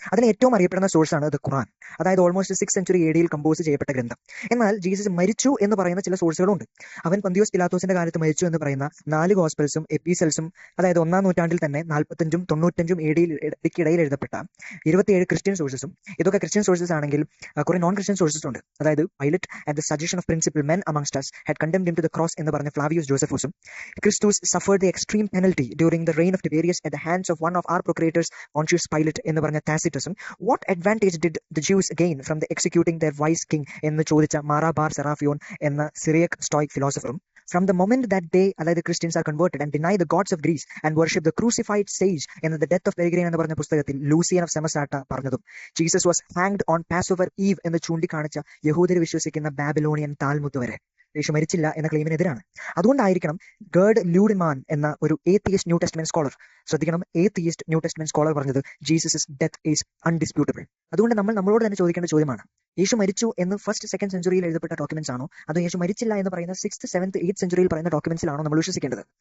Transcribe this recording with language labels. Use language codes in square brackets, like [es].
[ml] അതിൽ ഏറ്റവും അറിയപ്പെടുന്ന സോഴ്സാണ് ദ ഖുർആൻ. അതായത് almost 6th century AD compose ചെയ്യപ്പെട്ട ഗ്രന്ഥം. എന്നാൽ ജീസസ് മരിച്ചു എന്ന് പറയുന്ന ചില സോഴ്സുകളുണ്ട്. അവൻ പന്തിയോസ് പിലാത്തോസിന്റെ കാലത്ത് മരിച്ചു എന്ന് പറയുന്ന 4 ഗോസ്പൽസും എപ്പീസൽസും, അതായത് 1ാം നൂറ്റാണ്ടിൽ തന്നെ 45ഉം 95ഉം AD ഇടയിൽ എഴുതപ്പെട്ട 27 ക്രിസ്ത്യൻ സോഴ്സസും. ഇതൊക്കെ ക്രിസ്ത്യൻ സോഴ്സസ് ആണെങ്കിൽ കുറെ നോൺ ക്രിസ്ത്യൻ സോഴ്സസ് ഉണ്ട്. അതായത് [en] Pilate at the suggestion of principal men amongst us had condemned him to the cross [ml] എന്ന് പറഞ്ഞ Flavius ജോസഫൂസും, [en] Christus suffered the extreme penalty during the reign of Tiberius at the hands of one of our procurators Pontius Pilate [ml] എന്ന് പറഞ്ഞ താസിറ്റസും, [en] what advantage did the Jews gain from the executing their wise king [ml] എന്ന് ചോദിച്ച മാറാ bar സെറാഫിയോൻ എന്ന Cyriac stoic ഫിലോസഫറും, [en] from the moment that they, [ml] അതായത് [en] Christians are converted and deny the gods of Greece and worship the crucified sage എന്ന the death of Peregrine [ml] എന്ന് പറഞ്ഞ പുസ്തകത്തിൽ Lucien of സെമസാട്ട പറഞ്ഞതും, [en] Jesus was hanged on Passover eve [ml] എന്ന് ചൂണ്ടിക്കാണിച്ച യഹൂദർ വിശ്വസിക്കുന്ന Babylonian Talmud വരെ യേശു മരിച്ചില്ല എന്ന ക്ലെയിമിനെതിരാണ്. അതുകൊണ്ടായിരിക്കണം ഗേർഡ് ലൂഡിമാൻ എന്ന ഒരു ഏത്തിയസ്റ്റ് ന്യൂ ടെസ്റ്റ്മെന്റ് സ്കോളർ, ശ്രദ്ധിക്കണം, ഏത്തിയസ്റ്റ് ന്യൂ ടെസ്റ്റ്മെന്റ് സ്കോളർ പറഞ്ഞത് [en] Jesus death is undisputable. [ml] അതുകൊണ്ട് നമ്മളോട് തന്നെ ചോദിക്കേണ്ട ചോദ്യമാണ്, യേശു മരിച്ചു എന്ന് 1st 2nd സെഞ്ചുറിയിൽ എഴുതപ്പെട്ട ഡോക്യുമെന്റ്സ് ആണോ, അതോ യേശു മരിച്ചില്ല എന്ന് പറയുന്ന 6th 7th 8th സെഞ്ചുറിയിൽ പറയുന്ന ഡോക്യുമെന്റ്സിലാണോ നമ്മൾ വിശ്വസിക്കേണ്ടത്?